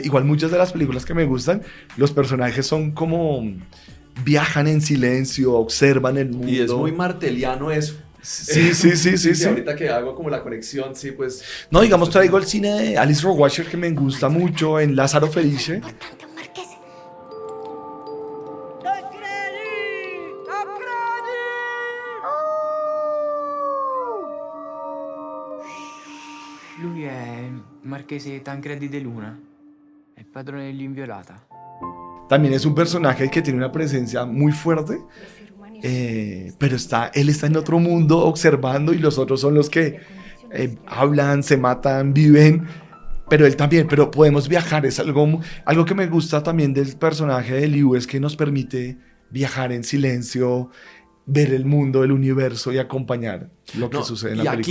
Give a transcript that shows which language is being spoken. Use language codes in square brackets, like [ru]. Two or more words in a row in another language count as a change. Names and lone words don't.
[es] Igual muchas de las películas que me gustan, los personajes son como viajan en silencio, observan el mundo. Y es muy marteliano eso. Sí. Ahorita que hago como la conexión, sí, pues... No, digamos, traigo el cine de Alice Rohrwacher que me gusta mucho, en Lázaro Felice. [it] Lui è il marchese Tancredi de Luna, el padrone degli Inviolata. [es] También es un personaje que tiene una presencia muy fuerte, pero él está en otro mundo observando y los otros son los que hablan, se matan, viven, pero él también, pero podemos viajar. Es algo que me gusta también del personaje de Liu, es que nos permite viajar en silencio, ver el mundo, el universo y acompañar lo que sucede en la película.